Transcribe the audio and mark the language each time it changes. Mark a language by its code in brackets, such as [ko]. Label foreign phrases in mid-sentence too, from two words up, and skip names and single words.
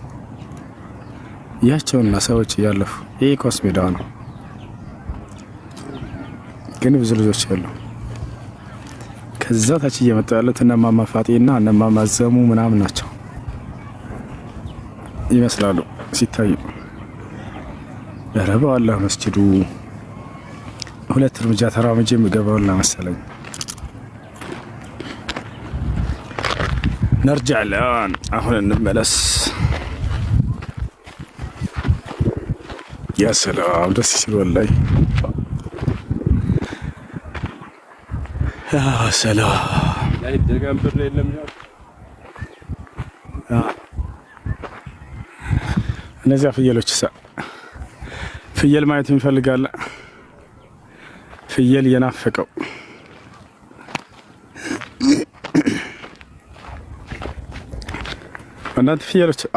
[am] ያቸውና ሰዎች እያለፉ ይሄ ኳስ ሜዳው ነው፣ ግን ብዙ ልጆች አሉ። ከዛ ታች እየመጡ ያሉት እነማማ ፋጤና እነማማ ዘሙ ምናምን ናቸው ይመስላሉ ሲታዩ። ደረበው አላህ መስጂዱ 2 እርምጃ ተራምጄ የምገባውና መሰለኝ። [ar] نرجع الآن [am] አሁን እንመለስ [ar] يا سلام [am] ደስ ሲል ወላሂ [ar] يا سلام يعني الدرقان بر የለም [am] እነዚያ ፍየሎች ፍየል ማየት እንፈልጋለ ፍየል የናፈቀው እናንተ ፍየሎች